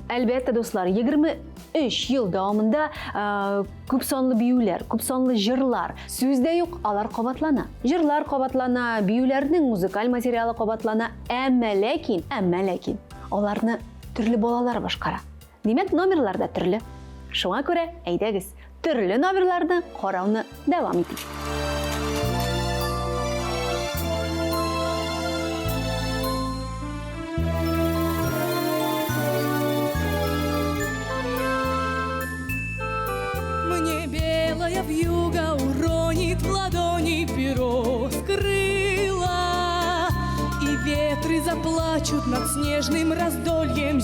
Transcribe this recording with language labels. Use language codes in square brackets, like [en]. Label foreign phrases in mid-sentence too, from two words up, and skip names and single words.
[tt] Әлбәттә, дуслар, 23 ел дәвамында күп санлы биюләр, күп санлы җырлар, сүздә юк, алар кабатлана. Җырлар кабатлана, биюләрнең музыкаль материалы кабатлана, әмма ләкин аларны төрле балалар башкара. Димәк, номерлар да төрле. Шуңа күрә, әйдәгез, төрле номерларны карауны дәвам итик. [ru] Вьюга уронит в ладони перо с крыла, и ветры заплачут над снежным раздольем.